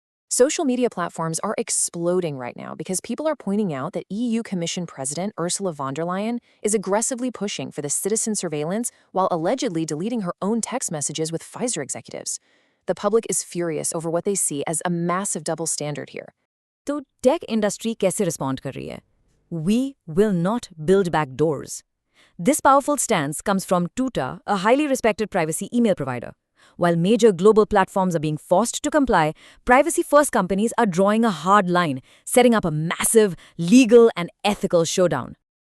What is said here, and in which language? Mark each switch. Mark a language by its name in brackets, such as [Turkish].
[English] Social media platforms are exploding right now because people are pointing out that EU Commission President Ursula von der Leyen is aggressively pushing for the citizen surveillance while allegedly deleting her own text messages with Pfizer executives. The public is furious over what they see as a massive double standard here. [Hindi] तो [English] tech industry [Hindi] कैसे respond कर रही है? [English] We will not build back doors. This powerful stance comes from Tuta, a highly respected privacy email provider. While major global platforms are being forced to comply, privacy-first companies are drawing a hard line, setting up a massive legal and ethical showdown.